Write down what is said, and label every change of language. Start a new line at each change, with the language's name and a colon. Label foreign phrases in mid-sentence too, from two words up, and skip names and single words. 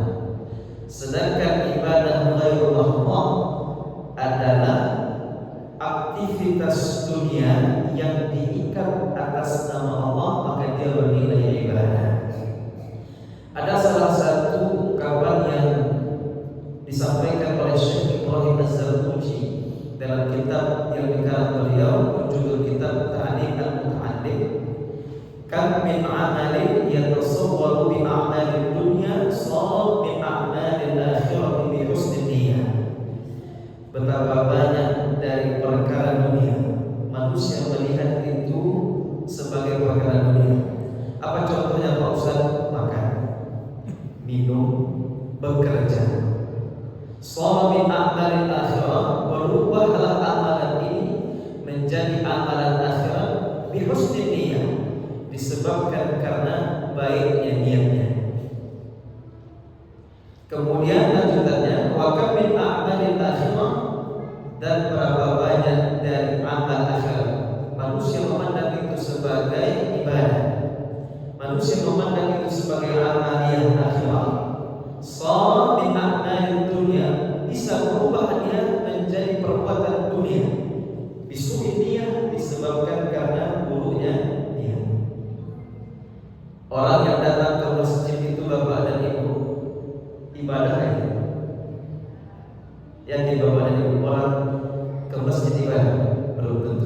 Indonesian: Sedangkan ibadah
Arabic: غير محضة
Indonesian: adalah aktivitas dunia yang diikat atas nama Allah, maka dia bernilai ibadah. Ada salah satu ungkapan yang disampaikan oleh Syekh Ibrahim Az-Zarruji dalam kitab kitab yang dikarang beliau berjudul kitab Ta'lim al-Muta'allim.
Arabic: كم من عمل يتصور بأعمال الدنيا صار من أعمال الآخرة بحسن النية.
Indonesian: Betapa banyak dari perkara dunia manusia melihat itu sebagai perkara dunia. Apa contohnya Pak Ustaz? Makan, minum, bekerja.
Arabic: صار من أعمال الآخرة,
Indonesian: berubahlah amalan ini menjadi amalan akhirat
Arabic: بحسن النية,
Indonesian: disebabkan karena baiknya niatnya. Kemudian lanjutannya,
Arabic: وكم من أعمال الآخرة,
Indonesian: dan berapa banyak dari amal akhirat manusia memandang itu sebagai ibadah, manusia memandang itu sebagai amaliyah akhirat.
Arabic: صار من أعمال الدنيا,
Indonesian: bisa berubah dia menjadi perbuatan dunia.
Arabic: بسوء نية,
Indonesian: disebabkan karena buruknya niat. Orang yang datang ke masjid itu bapak dan ibu, ibadah itu. Yang di bapak dan ibu, orang ke masjid ibadah, belum tentu.